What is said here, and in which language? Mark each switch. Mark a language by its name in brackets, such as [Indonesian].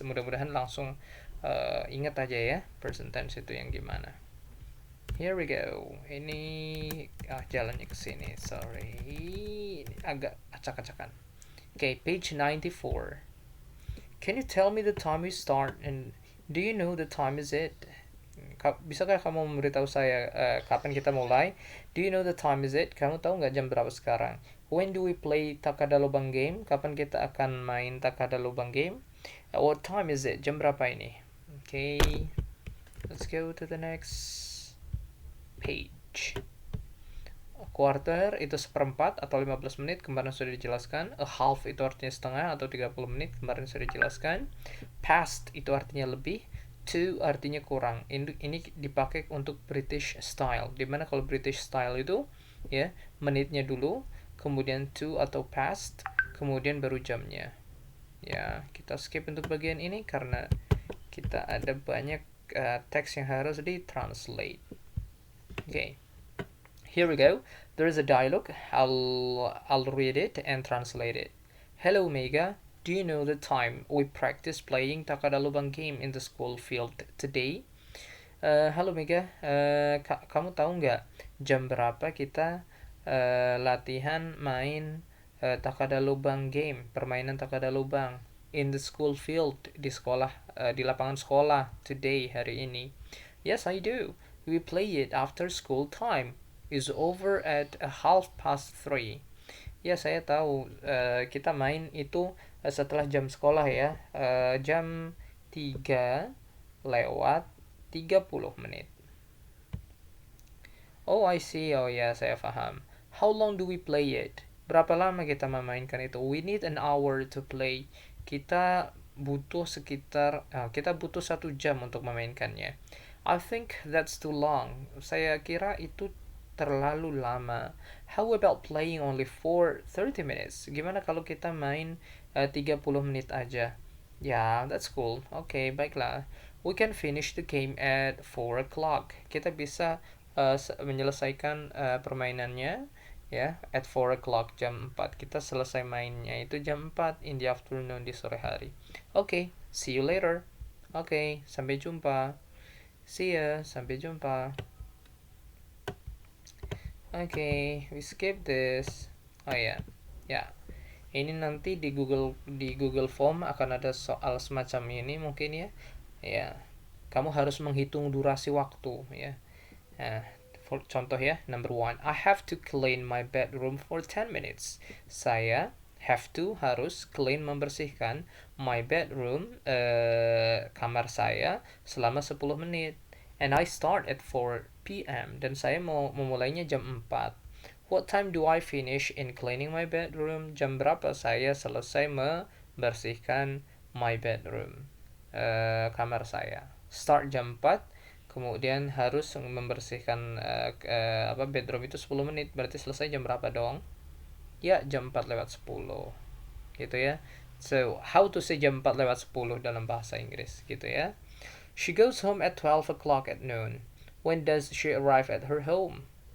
[Indonesian] Mudah-mudahan langsung ingat aja ya present tense itu yang gimana. [English] Here we go. [Indonesian] Ini jalannya ke sini. Sorry. Ini agak acak-acakan. [English] Okay, page 94. Can you tell me the time we start and do you know the time is it? [Indonesian] Bisakah kamu memberitahu saya kapan kita mulai? [English] Do you know the time is it? [Indonesian] Kamu tahu nggak jam berapa sekarang? [English] When do we play Takada Lubang game? [Indonesian] Kapan kita akan main [English] Takada Lubang game? What time is it? [Indonesian] Jam berapa ini? [English] Okay, let's go to the next page. [Indonesian] A quarter itu seperempat atau 15 menit, kemarin sudah dijelaskan. A half itu artinya setengah atau 30 menit, kemarin sudah dijelaskan. Past itu artinya lebih. To artinya kurang. Ini dipakai untuk British style. Dimana kalau British style itu ya menitnya dulu, kemudian to atau past, kemudian baru jamnya. Ya, kita skip untuk bagian ini karena kita ada banyak teks yang harus ditranslate. [English] Okay, here we go. There is a dialogue. I'll read it and translate it. Hello, Mega. Do you know the time we practice playing Takada Lubang game in the school field today? [Indonesian] Halo Mega, kamu tahu nggak jam berapa kita latihan main Takada Lubang game, permainan Takada Lubang [English] in the school field, [Indonesian] di sekolah, di lapangan sekolah [English] today, [Indonesian] hari ini? [English] Yes, I do. We play it after school time. Is over at 3:30. [Indonesian] Ya, saya tahu. Kita main itu setelah jam sekolah ya. Jam 3 lewat 30 menit. [English] Oh, I see. [Indonesian] Oh ya, saya paham. [English] How long do we play it? [Indonesian] Berapa lama kita memainkan itu? [English] We need an hour to play. [Indonesian] Kita butuh 1 jam untuk memainkannya. [English] I think that's too long. [Indonesian] Saya kira itu terlalu lama. [English] How about playing only for 30 minutes? [Indonesian] Gimana kalau kita main 30 menit aja? [English] Yeah, that's cool. Okay, [Indonesian] baiklah. [English] We can finish the game at 4 o'clock. [Indonesian] Kita bisa menyelesaikan permainannya ya [English] at 4 o'clock, [Indonesian] jam 4. Kita selesai mainnya itu jam 4 [English] in the afternoon, [Indonesian] di sore hari. [English] Okay, see you later. Okay, [Indonesian] sampai jumpa. [English] See ya, [Indonesian] sampai jumpa. [English] Okay, we skip this. Oh ya, ya. [Indonesian] Ini nanti di Google Form akan ada soal semacam ini mungkin ya. Ya, kamu harus menghitung durasi waktu ya. Nah, contoh ya, number 1. [English] I have to clean my bedroom for 10 minutes. [Indonesian] Saya [English] have to [Indonesian] harus [English] clean [Indonesian] membersihkan [English] my bedroom [Indonesian] kamar saya selama 10 menit. [English] And I start at 4 p.m. [Indonesian] dan saya mau memulainya jam 4. [English] What time do I finish in cleaning my bedroom? [Indonesian] Jam berapa saya selesai membersihkan [English] my bedroom, [Indonesian] kamar saya? Start jam 4, kemudian harus membersihkan bedroom itu 10 menit. Berarti selesai jam berapa dong? Ya, jam 4 lewat 10. Gitu ya. [English] So, how to say [Indonesian] jam 4 lewat 10 dalam bahasa Inggris gitu ya. [English] She goes home at 12 o'clock at noon. When does she arrive at her home?